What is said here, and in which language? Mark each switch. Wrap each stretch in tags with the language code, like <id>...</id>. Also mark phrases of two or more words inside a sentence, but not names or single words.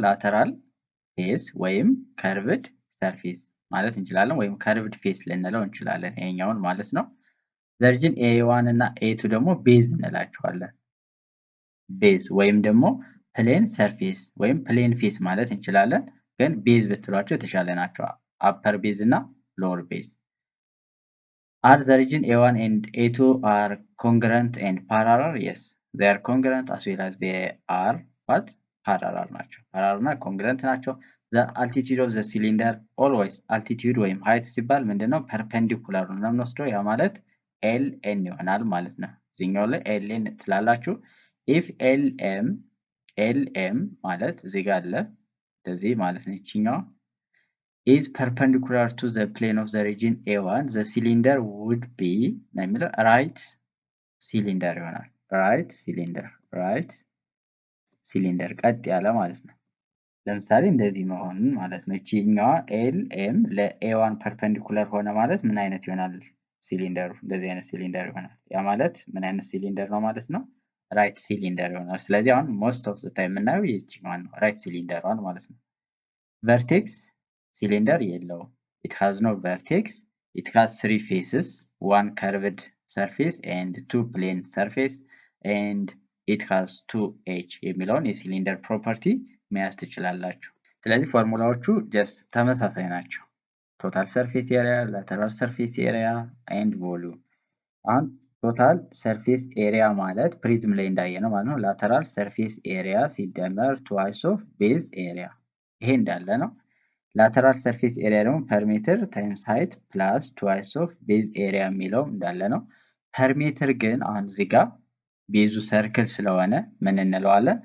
<en>lateral face</en> <am>ወይም</am> <en>curved surface</en> <am>ማለት እንችላለን፣ ወይም</am> <en>curved face</en> <am>ልንለው እንችላለን ይሄኛውን ማለት ነው። ቨርጅን ኤ1 እና ኤ2 ደግሞ ቤዝ እንላቸዋለን። ቤዝ ወይም ደግሞ</am> <en>plane surface</en> <am>ወይም</am> <en>plane face</en> <am>ማለት እንችላለን፣ ግን ቤዝ ብትሏቸው የተሻለ ናቸው።</am> <en>upper base</en> <am>እና</am> <en>lower base። Are the region A1 and A2 are congruent and parallel? Yes, they are congruent as well as they are what? Parallel ናቸው። parallel እና congruent ናቸው። The altitude of the cylinder always altitude ወይም height</en> <am>ሲባል ምንድነው? perpendicular ነው የምንወስደው። ያ ማለት LN ይሆናል ማለት ነው። እዚህኛው ላይ LN ትላላችሁ። if LM ማለት እዚህ ጋር አለ እንደዚህ ማለት ነው። ይችኛው</am> <en>is perpendicular to the plane of the region A1 the cylinder would be</en> <am>ነው የሚለው</am> <en>right cylinder</en> <am>ይሆናል። right cylinder ቀጥ ያለ ማለት ነው። ለምሳሌ እንደዚህ መሆኑን ማለት ነው። ይችኛዋ LM ለA1 perpendicular ሆነ ማለት ምን አይነት ይሆናል? ሲሊንደሩ እንደዚህ አይነት ሲሊንደር ይሆናል። ያ ማለት ምን አይነት ሲሊንደር ነው ማለት ነው? ራይት ሲሊንደር ይሆናል። ስለዚህ አሁን</am> <en>most of the time</en> <am>የምናየው ይችኛዋን ነው፣ ራይት ሲሊንደሯን ማለት ነው። ቨርቴክስ ሲሊንደር የለውም።</am> <en>it has no vertex. it has three faces, one curved surface and two plane surface and it has two edge</en> <am>የሚለውን የሲሊንደር ፕሮፐርቲ መያዝ ትችላላችሁ። ስለዚህ ፎርሙላዎቹ ጀስት ተመሳሳይ ናቸው።</am> <en>total surface area፣ lateral surface area and volume።</en> <am>አሁን</am> <en>total surface area</en> <am>ማለት ፕሪዝም ላይ እንዳየነው ማለት ነው።</am> <en>lateral surface area</en> <am>ሲደመር</am> <en>twice of base area፣</en> <am>ይሄ እንዳለ ነው።</am> <en>lateral surface area</en> <am>ደግሞ</am> <en>perimeter times height plus twice of base area</en> <am>የሚለው እንዳለ ነው። ፐርሜትር ግን አሁን እዚህ ጋር ቤዙ ሰርክል ስለሆነ ምን እንለዋለን?</am>